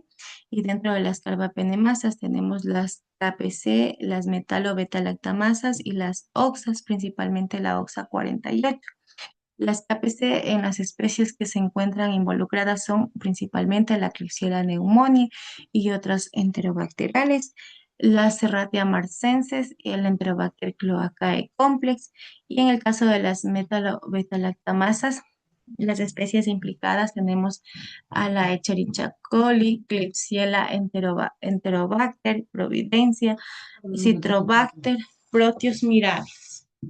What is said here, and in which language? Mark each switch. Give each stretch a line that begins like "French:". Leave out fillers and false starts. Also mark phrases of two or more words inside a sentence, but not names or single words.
Spanish: Y dentro de las carbapenemasas tenemos las KPC, las metalo-beta-lactamasas y las OXAs, principalmente la OXA 48. Las KPC en las especies que se encuentran involucradas son principalmente la Klebsiella pneumoniae y otras enterobacteriales, la Serratia marcescens y el Enterobacter cloacae complex. Y en el caso de las metalo-beta-lactamasas, las especies implicadas tenemos a la Escherichia coli, Klebsiella enterobacter, Providencia, Citrobacter, Proteus mirabilis.